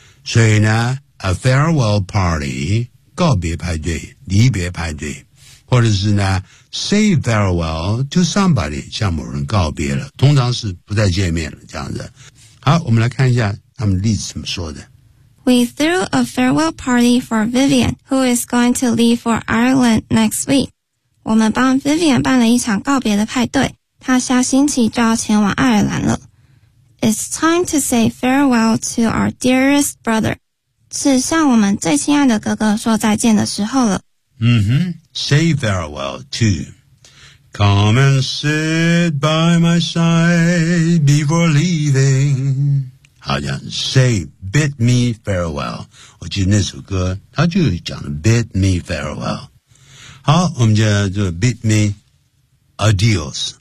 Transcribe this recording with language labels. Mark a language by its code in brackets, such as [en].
[zh] 所以呢 [en] a farewell party, [zh] 告别派对，离别派对，或者是呢 [en] say farewell to somebody, [zh] 向某人告别了，通常是不再见面了这样子。好，我们来看一下他们例子怎么说的。 [en] We threw a farewell party for Vivian, who is going to leave for Ireland next week. [zh] 我们帮 Vivian 办了一场告别的派对，她下星期就要前往爱尔兰了。 [en] It's time to say farewell to our dearest brother. [zh] 是向我们最亲爱的哥哥说再见的时候了。 [en] Say farewell to. Come and sit by my side before leaving. [zh] 好像 [en] say bid me farewell. [zh] 我记得那首歌他就讲了 [en] bid me farewell. [zh] 好，我们就 [en] bid me adios.